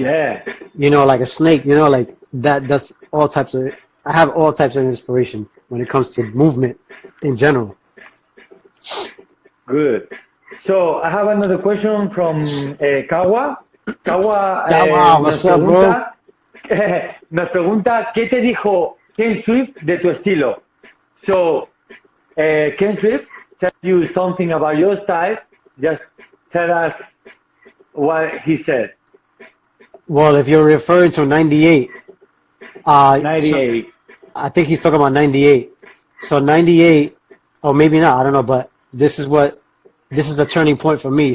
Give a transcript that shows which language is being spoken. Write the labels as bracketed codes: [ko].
[en] yeah. you know, like a snake, you know, like that's all types of, I have all types of inspiration when it comes to movement in general. Good. So I have another question from Kawa. Kawa Yeah, wow, what's up, bro? [es] nos pregunta, ¿qué te dijo Ken Swift de tu estilo? [en] So, Ken Swift tell you something about your style. Just tell us what he said. Well, if you're referring to 98, so 98. I think he's talking about 98. So 98, or maybe not, I don't know, but this is the turning point for me.